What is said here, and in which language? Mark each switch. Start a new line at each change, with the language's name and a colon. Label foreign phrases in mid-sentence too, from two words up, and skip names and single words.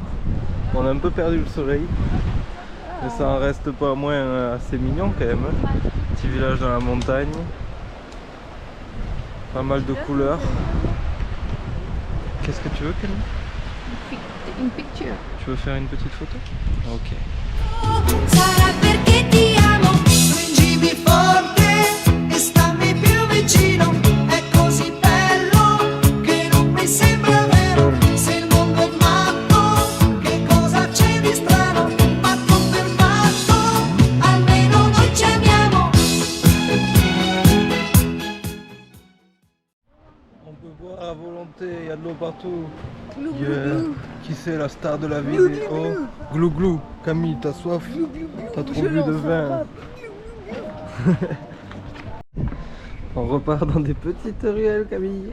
French: On a un peu perdu le soleil, mais ça en reste pas moins assez mignon quand même. Petit village dans la montagne, pas mal de couleurs. Qu'est-ce que tu veux, Camille? Une picture. Tu veux faire une petite photo? Ok.
Italian: Sarà perché ti amo. Stringimi forte e stammi più vicino. È così bello che non mi sembra vero. Se il mondo è matto, che cosa c'è di strano? Matto per matto, almeno noi ci amiamo.
French: On peut boire à volonté, il y a de l'eau partout. Glou, glou, Yeah. glou. Qui c'est la star de la vidéo? Glou glou. Camille, t'as soif? T'as trop bu de vin? On repart dans des petites ruelles, Camille.